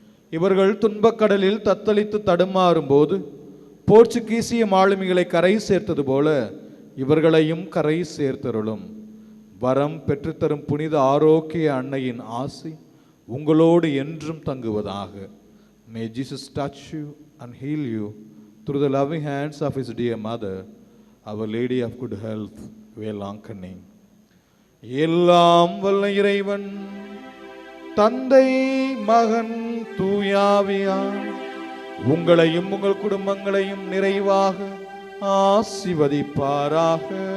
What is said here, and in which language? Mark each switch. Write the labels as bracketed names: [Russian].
[Tamil] இவர்கள் துன்பக்கடலில் தத்தளித்து தடுமாறும் போது போர்ச்சுகீசிய மாலுமிகளை கரை சேர்த்தது போல இவர்களையும் கரை சேர்த்தருளும். வரம் பெற்றுத்தரும் புனித ஆரோக்கிய அன்னையின் ஆசி உங்களோடு என்றும் தங்குவதாக. [English] May Jesus touch you and heal you through the loving hands of his dear mother, Our Lady of Good Health, Velankanni. [Tamil] எல்லாம் வல்ல இறைவன் தந்தை மகன் தூயாவியார் உங்களையும் உங்கள் குடும்பங்களையும் நிறைவாக ஆசீர்வதிப்பாராக.